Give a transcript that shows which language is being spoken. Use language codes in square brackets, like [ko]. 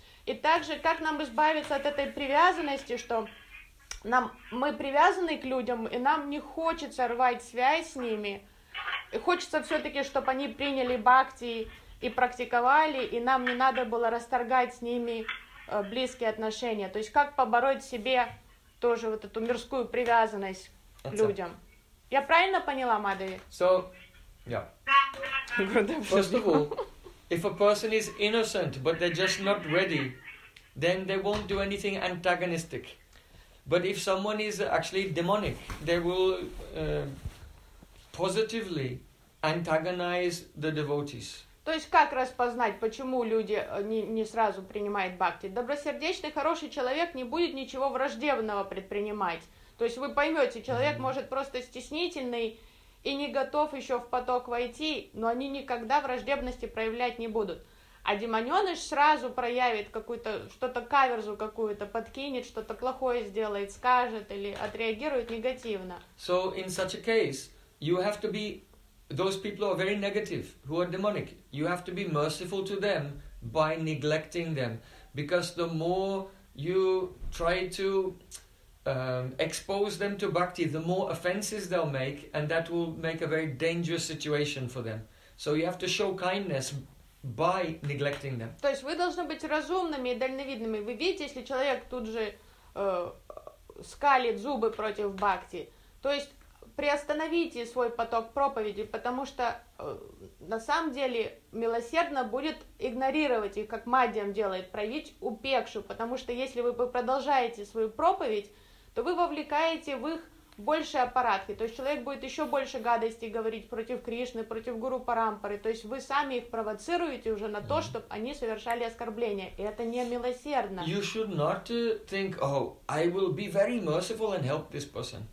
[ru] И также, как нам избавиться от этой привязанности, что мы привязаны к людям, и нам не хочется рвать связь с ними, и хочется все-таки, чтобы они приняли бхакти и практиковали, и нам не надо было расторгать с ними близкие отношения. То есть как побороть себе тоже вот эту мирскую привязанность к людям. Я правильно поняла, Мадави? [en] So, yeah. First of all, if a person is innocent, but they're just not ready, then they won't do anything antagonistic. But if someone is actually demonic, they will positively antagonize the devotees. [ru] То есть как распознать, почему люди не сразу принимают бхакти? Добросердечный, хороший человек не будет ничего враждебного предпринимать. То есть вы поймете, человек может просто стеснительный и не готов еще в поток войти, но они никогда враждебности проявлять не будут. А демоненыш сразу проявит какую-то, что-то каверзу какую-то подкинет, что-то плохое сделает, скажет или отреагирует негативно. [en] So in such a case, you have to be, those people are very negative, who are demonic. You have to be merciful to them by neglecting them. Because the more you try to expose them to bhakti, the more offenses they'll make, and that will make a very dangerous situation for them. So you have to show kindness by neglecting them. [ru] То есть вы должны быть разумными и дальновидными. Вы видите, если человек тут же скалит зубы против бхакти, то есть приостановите свой поток проповеди, потому что на самом деле милосердно будет игнорировать их, как мадьям делает, проявить упекшу, потому что если вы продолжаете свою проповедь, то вы вовлекаете в их больше аппаратки, то есть человек будет еще больше гадостей говорить против Кришны, против Гуру Парампары, то есть вы сами их провоцируете уже на то, чтобы они совершали оскорбления, и это не милосердно. [en] You should not think, oh, I will be very merciful and help this person.